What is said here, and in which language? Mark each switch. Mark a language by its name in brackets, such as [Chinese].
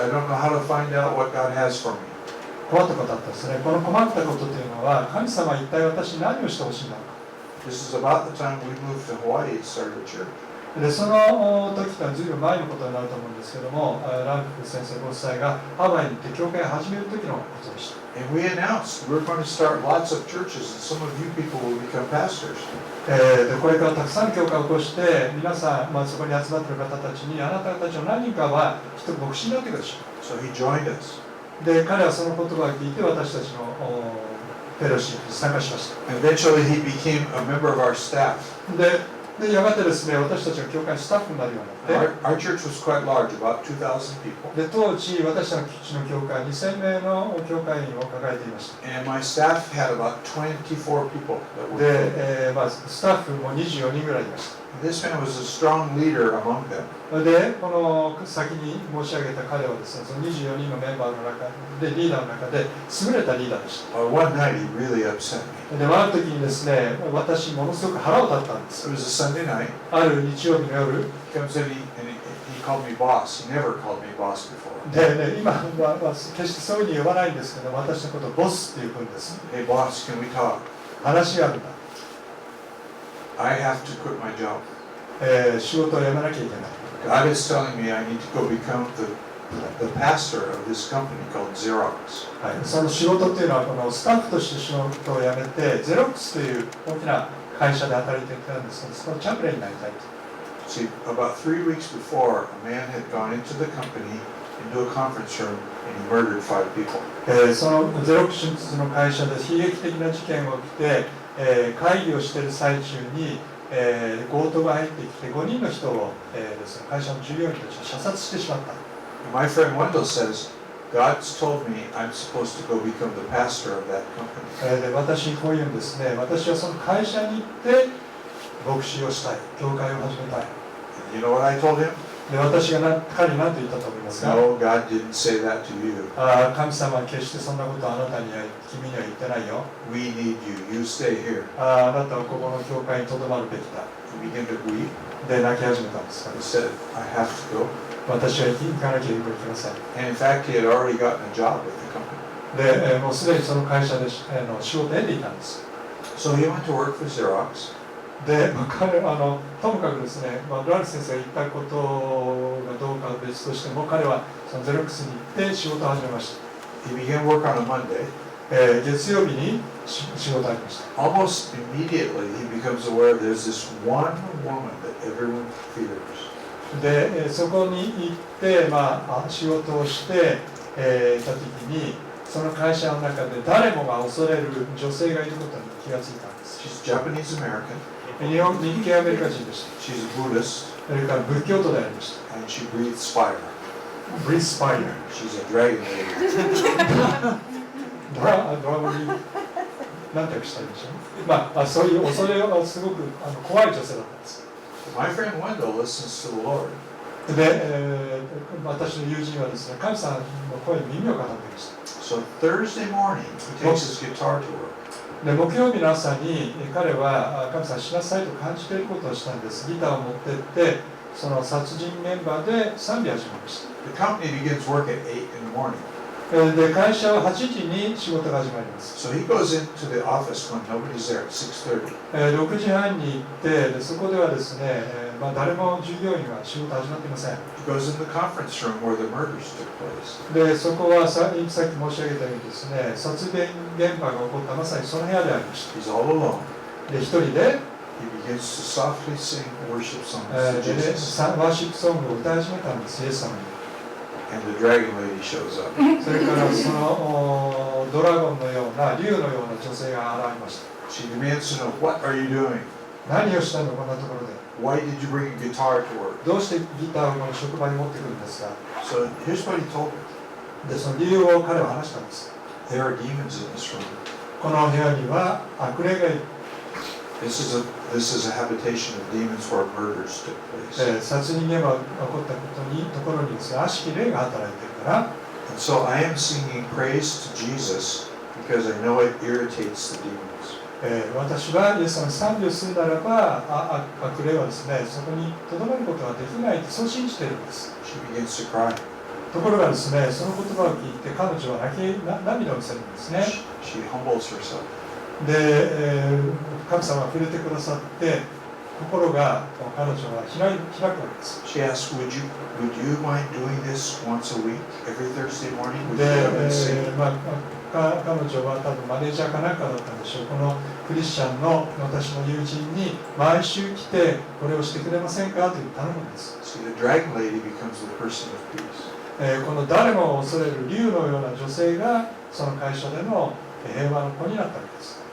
[English] I don't know how to find out what God has for me. [Japanese] 困ったことだったんですね。この困ったことというのは、神様は一体私に何をしてほしいんだろうか。 [English] This is about the time we moved to Hawaii and started a church. [Japanese] でその時からずいぶん前のことになると思うんですけども、ランク先生ご夫妻がハワイに行って教会を始める時のことでした。 [English] And we announced we're going to start lots of churches, and some of you people will become pastors. [Japanese] でこれからたくさん教会を起こして皆さん、そこに集まっている方たちにあなたたちの何人かは一人牧師になってください。 [English] So he joined us. [Japanese] で彼はその言葉を聞いて私たちのフェローシップに参加しました。 [English] And eventually he became a member of our staff. [Japanese] でやがてですね、私たちが教会のスタッフになるようになって、 [English] Our church was quite large, about 2,000 people. [Japanese] で当時私たちの教会2000名の教会員を抱えていました。 [English] And my staff had about 24 people that worked. [Japanese] で、スタッフも24人ぐらいいました。 [English] This man was a strong leader among them. [Japanese] で、この先に申し上げた彼はですね、その24人のメンバーの中で、リーダーの中で優れたリーダーでした。 [English] One night he really upset me. [Japanese] で、ある時にですね、私ものすごく腹を立ったんです。 [English] It was a Sunday night. [Japanese] ある日曜日の夜、 [English] He comes in and he called me boss. He never called me boss before. [Japanese] で、今は決してそういうふうに呼ばないんですけど、私のことをボスって呼ぶんです。 [English] Hey boss, can we talk? [Japanese] 話があるんだ。 [English] I have to quit my job. [Japanese] 仕事を辞めなきゃいけない。 [English] God is telling me I need to go become the pastor of this company called Xerox. [Japanese] はい、その仕事っていうのはこのスタッフとして仕事を辞めてゼロックスという大きな会社で働いていたんですけど、そのチャプレンになりたいと。 [English] See, about 3 weeks before, a man had gone into the company, into a conference room, and he murdered 5 people. [Japanese] そのゼロックスの会社で悲劇的な事件が起きて、会議をしている最中に、強盗が入ってきて5人の人を、ですね、会社の従業員たちが射殺してしまった。 [English] My friend Wendell says, God's told me I'm supposed to go become the pastor of that company. [Japanese] で私にこう言うんですね。私はその会社に行って牧師をしたい、教会を始めたい。 [English] And you know what I told him? [Japanese] で私が彼に何と言ったと思いますか？ [English] No, God didn't say that to you. [Japanese] 神様は決してそんなことをあなたには君には言ってないよ。 [English] We need you. You stay here. [Japanese] あなたはここの教会にとどまるべきだ。 [English] He began to weep. [Japanese] で泣き始めたんです。 [English] He said, I have to go. [Japanese] 私は行かなきゃいけません。 [English] And in fact, he had already gotten a job with the company. [Japanese] でもうすでにその会社で仕事を得ていたんです。 [English] So he went to work for Xerox. [Japanese] で、彼ともかくですね、ラル先生が言ったことがどうかは別としても、彼はそのゼロックスに行って仕事を始めました。 [English] He began work on a Monday. [Japanese] 月曜日に仕事を始めました。 [English] Almost immediately, he becomes aware there's this one woman that everyone fears. [Japanese] で、そこに行って、仕事をして、いたときに、その会社の中で誰もが恐れる女性がいることに気がついたんです。 [English] She's Japanese American. [Japanese] 日系アメリカ人でした。 [English] She's a Buddhist. [Japanese] それから仏教徒でありました。 [English] And she breathes fire. Breathes fire. She's a dragon lady. [Japanese] ドラゴンに何て訳したらいいんでしょう。そういう恐れがすごく怖い女性だったんです。 [English] My friend Wendell listens to the Lord. [Japanese] で、私の友人はですね、神様の声に耳を傾けました。 [English] So Thursday morning, he takes his guitar to work. [Japanese] で、木曜日の朝に彼は神様しなさいと感じていることをしたんです。ギターを持って行って、その殺人現場で賛美を始めました。 [English] The company begins work at 8 in the morning. [Japanese] で、会社は8時に仕事が始まります。 [English] So he goes into the office when nobody's there at 6:30. [Japanese] 6時半に行ってで、そこではですね、誰も従業員は仕事始まっていません。 [English] He goes in the conference room where the murders took place. [Japanese] で、そこはさっき申し上げたようにですね、殺人現場が起こったまさにその部屋でありました。 [English] He's all alone. [Japanese] で、一人で、 [English] He begins to softly sing worship songs で to Jesus. [Japanese] ワーシップソングを歌い始めたんです、イエス様に。 [English] And the dragon lady shows up. [Japanese] それからそのドラゴンのような、竜のような女性が現れました。 [English] She demands to know, what are you doing? [Japanese] 何をしたのこんなところで。 [English] Why did you bring a guitar to work? [Japanese] どうしてギターをこの職場に持ってくるんですか。 [English] So here's what he told her. [Japanese] で、その理由を彼は話したんです。 [English] There are demons in this room. [Japanese] この部屋には悪霊がいる。 [English] This is a habitation of demons where murders took place. [Japanese] 殺人現場が起こったところにですね、悪しき霊が働いているから。 [English] And so I am singing praise to Jesus because I know it irritates the demons. [Japanese] 私はイエス様に賛美をするならば、悪霊はですね、そこにとどまることができないとそう信じているんです。 [English] She begins to cry. [Japanese] ところがですね、その言葉を聞いて彼女は涙を見せるんですね。 [English] She humbles herself. [Japanese] で、神様が触れてくださって心が彼女は開くわけです。 [English] She asked, would you mind doing this once a week, every Thursday morning? Would で、 you come and sing? [Japanese] 彼女は多分マネージャーかなんかだったんでしょう。このクリスチャンの私の友人に毎週来てこれをしてくれませんかという頼むんです。 [English] See, the dragon lady becomes the person of peace. [Japanese] この誰も恐れる竜のような女性がその会社での平和の子になったわけです。